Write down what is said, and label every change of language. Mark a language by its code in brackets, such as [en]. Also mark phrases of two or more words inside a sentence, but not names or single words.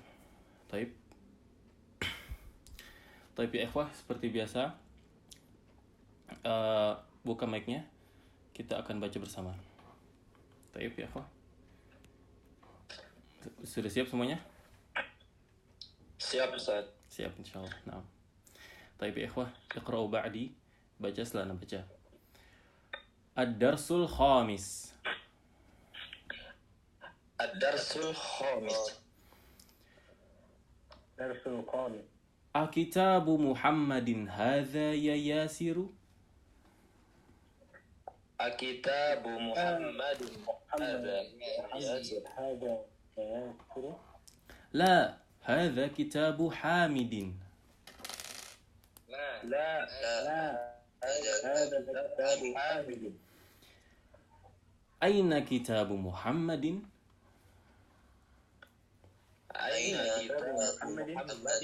[ar] طيب يا إخوة, [id] seperti biasa, buka mic-nya, kita akan baca bersama. [ar] طيب يا إخوة, [id] sudah siap semuanya? Siap, Ustaz. Siap insyaallah. Nah, [ar] طيب يا إخوة, اقرؤوا بعدي, [id] baca setelah baca. [ar] الدرس الخامس. الدرس الخامس. درس الخامس. أكتاب محمد هذا يا ياسر? أكتاب محمد هذا ياسر. لا، هذا كتاب حامد. لا هذا كتاب حامد. أين كتاب محمد؟ أين كتاب محمد؟